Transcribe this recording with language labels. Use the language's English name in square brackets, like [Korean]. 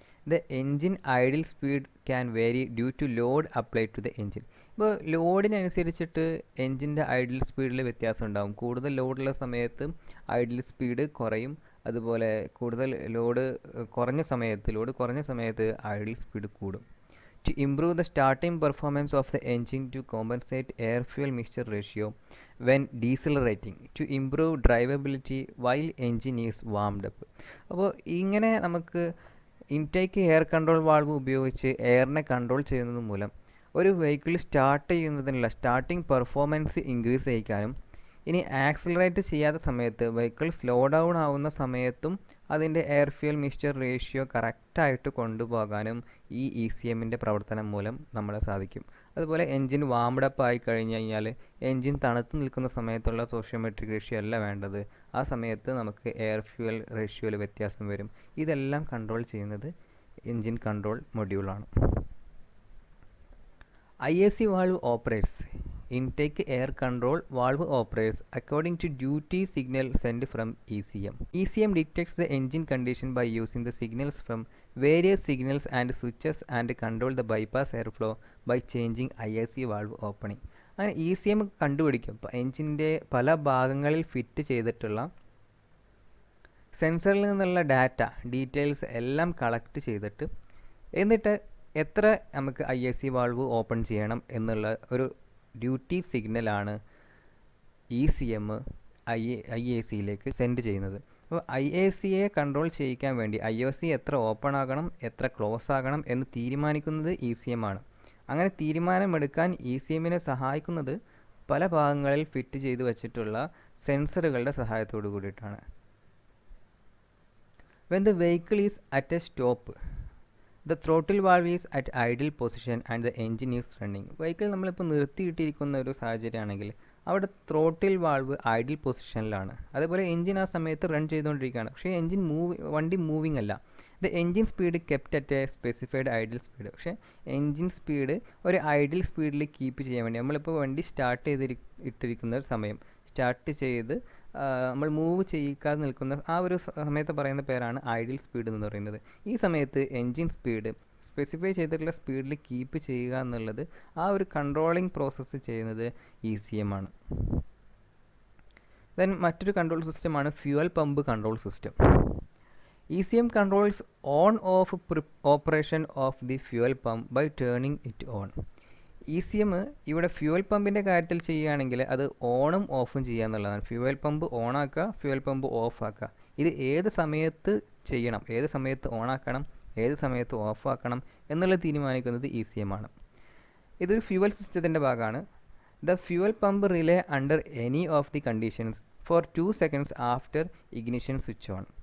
[English] The engine idle speed can vary due to load apply to the engine. [Malayalam] ഇപ്പോൾ ലോഡിനനുസരിച്ചിട്ട് എൻജിൻ്റെ idle സ്പീഡിൽ വ്യത്യാസം ഉണ്ടാകും. കൂടുതൽ ലോഡുള്ള സമയത്ത് ഐഡിൽ സ്പീഡ് കുറയും, അതുപോലെ കൂടുതൽ ലോഡ് കുറഞ്ഞ സമയത്ത് ഐഡിൽ സ്പീഡ് കൂടും. [English] To improve the starting performance of the engine to compensate air-fuel mixture ratio when decelerating, to improve drivability while engine is warmed up. [Malayalam] അപ്പോൾ ഇങ്ങനെ നമുക്ക് ഇൻടേക്ക് എയർ കൺട്രോൾ വാൾവ് ഉപയോഗിച്ച് എയറിനെ കൺട്രോൾ ചെയ്യുന്നത് മൂലം ഒരു വെഹിക്കിൾ സ്റ്റാർട്ട് ചെയ്യുന്നതിനുള്ള starting performance increase ചെയ്യിക്കാനും, ഇനി accelerate ചെയ്യാത്ത സമയത്ത് വെഹിക്കിൾ സ്ലോ ഡൗൺ ആവുന്ന സമയത്തും അതിൻ്റെ എയർ ഫ്യൂൽ മിക്സ്ചർ റേഷ്യോ കറക്റ്റായിട്ട് കൊണ്ടുപോകാനും ഈ ECMൻ്റെ പ്രവർത്തനം മൂലം നമ്മളെ സാധിക്കും. അതുപോലെ എൻജിൻ വാംഡ് അപ്പ് ആയി കഴിഞ്ഞ് കഴിഞ്ഞാൽ എൻജിൻ തണുത്ത് നിൽക്കുന്ന സമയത്തുള്ള സോഷ്യോമെട്രിക് റേഷ്യോ അല്ല വേണ്ടത്. ആ സമയത്ത് നമുക്ക് എയർ ഫ്യൂൽ റേഷ്യോയിൽ വ്യത്യാസം വരും. ഇതെല്ലാം കൺട്രോൾ ചെയ്യുന്നത് engine control മൊഡ്യൂളാണ്. [English] IAC valve operates. Intake air control valve operates according to duty signal sent from ECM. ECM detects the engine condition by using the signals from various signals and switches and control the bypass airflow by changing IAC valve opening. [Malayalam] അങ്ങനെ ECM കണ്ടുപിടിക്കും എൻജിൻ്റെ പല ഭാഗങ്ങളിൽ fit ചെയ്തിട്ടുള്ള സെൻസറിൽ നിന്നുള്ള details എല്ലാം collect ചെയ്തിട്ട് എന്നിട്ട് എത്ര നമുക്ക് IAC വാൾവ് ഓപ്പൺ ചെയ്യണം എന്നുള്ള ഒരു ഡ്യൂട്ടി സിഗ്നലാണ് ECM IACയിലേക്ക് സെൻഡ് ചെയ്യുന്നത്. അപ്പോൾ IACയെ കൺട്രോൾ ചെയ്യിക്കാൻ വേണ്ടി IOC എത്ര ഓപ്പൺ ആകണം എത്ര ക്ലോസ് ആകണം എന്ന് തീരുമാനിക്കുന്നത് ECM ആണ്. അങ്ങനെ തീരുമാനമെടുക്കാൻ ECMനെ സഹായിക്കുന്നത് പല ഭാഗങ്ങളിൽ ഫിറ്റ് ചെയ്ത് വച്ചിട്ടുള്ള സെൻസറുകളുടെ സഹായത്തോടു കൂടിയിട്ടാണ്. [English] When the vehicle is at a stop, the throttle valve is at idle position and the engine is running. [Malayalam] Vehicle നമ്മളിപ്പോൾ നിർത്തിയിട്ടിരിക്കുന്ന ഒരു സാഹചര്യമാണെങ്കിൽ അവിടെ ത്രോട്ടിൽ വാൾവ് ഐഡിൽ പൊസിഷനിലാണ്. അതേപോലെ എൻജിൻ ആ സമയത്ത് റൺ ചെയ്തുകൊണ്ടിരിക്കുകയാണ്. പക്ഷേ വണ്ടി മൂവിങ് അല്ല. [English] The engine speed kept at a specified idle speed. [Malayalam] പക്ഷേ എൻജിൻ സ്പീഡ് ഒരു ഐഡിൽ സ്പീഡിൽ കീപ്പ് ചെയ്യാൻ വേണ്ടി നമ്മളിപ്പോൾ വണ്ടി ഇട്ടിരിക്കുന്ന സമയം സ്റ്റാർട്ട് ചെയ്ത് നമ്മൾ മൂവ് ചെയ്യിക്കാതെ നിൽക്കുന്ന ആ ഒരു സമയത്ത് പറയുന്ന പേരാണ് ഐഡിൽ സ്പീഡ് എന്ന് പറയുന്നത്. ഈ സമയത്ത് എൻജിൻ സ്പീഡ് സ്പെസിഫൈ ചെയ്തിട്ടുള്ള സ്പീഡിൽ കീപ്പ് ചെയ്യുക എന്നുള്ളത് ആ ഒരു കൺട്രോളിംഗ് പ്രോസസ്സ് ചെയ്യുന്നത് ECM ആണ്. ദെൻ മറ്റൊരു കൺട്രോൾ സിസ്റ്റമാണ് fuel pump control system. [English] ECM controls on-off operation of the fuel pump by turning it on. [Malayalam] ECM ഇവിടെ ഫ്യൂവൽ പമ്പിൻ്റെ കാര്യത്തിൽ ചെയ്യുകയാണെങ്കിൽ അത് ഓണും ഓഫും ചെയ്യുക എന്നുള്ളതാണ്. ഫ്യൂവൽ പമ്പ് ഓണാക്കുക, ഫ്യൂവൽ പമ്പ് ഓഫ് ആക്കുക. ഇത് ഏത് സമയത്ത് ചെയ്യണം, ഏത് സമയത്ത് ഓണാക്കണം, ഏത് സമയത്ത് ഓഫ് ആക്കണം എന്നുള്ളത് തീരുമാനിക്കുന്നത് ECM ആണ്. ഇതൊരു ഫ്യൂവൽ സിസ്റ്റത്തിൻ്റെ ഭാഗമാണ്. [English] The fuel pump relay under any of the conditions for 2 seconds after ignition switch on.